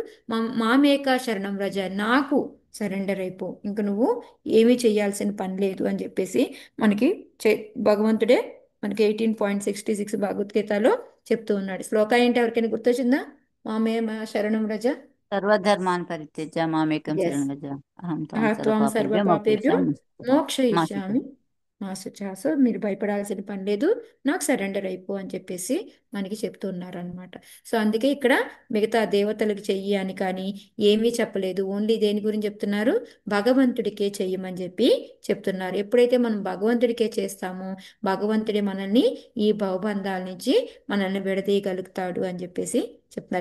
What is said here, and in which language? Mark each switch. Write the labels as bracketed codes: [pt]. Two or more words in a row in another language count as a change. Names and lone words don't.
[sa] మామేకా శరణం రజ, [te] నాకు సరెండర్ అయిపో, ఇంక నువ్వు ఏమీ చేయాల్సిన పని లేదు అని చెప్పేసి మనకి భగవంతుడే మనకి 18.66 భగవద్గీతలో చెప్తూ ఉన్నాడు. శ్లోక ఏంటి ఎవరికైనా గుర్తొచ్చిందా? [sa] మామే శరణం రజ. సర్వధర్మాన్ పరిత్యజ్య మామేకం ఎస్, శరణం వ్రజ అహం త్వం త్వం సర్వపాపేభ్యో సర్వపాపేభ్యో మోక్షయిష్యామి. మోక్షయిష్యామి మా శుచాస. [te] మీరు భయపడాల్సిన పని లేదు, నాకు సరెండర్ అయిపో అని చెప్పేసి మనకి చెప్తున్నారనమాట. సో అందుకే ఇక్కడ మిగతా దేవతలకు చెయ్యి అని కానీ ఏమీ చెప్పలేదు. ఓన్లీ దేని గురించి చెప్తున్నారు? భగవంతుడికే చెయ్యమని చెప్పి చెప్తున్నారు. ఎప్పుడైతే మనం భగవంతుడికే చేస్తామో భగవంతుడి మనల్ని ఈ భవబంధాల నుంచి మనల్ని విడదీయగలుగుతాడు అని చెప్పేసి చెప్తున్నారు.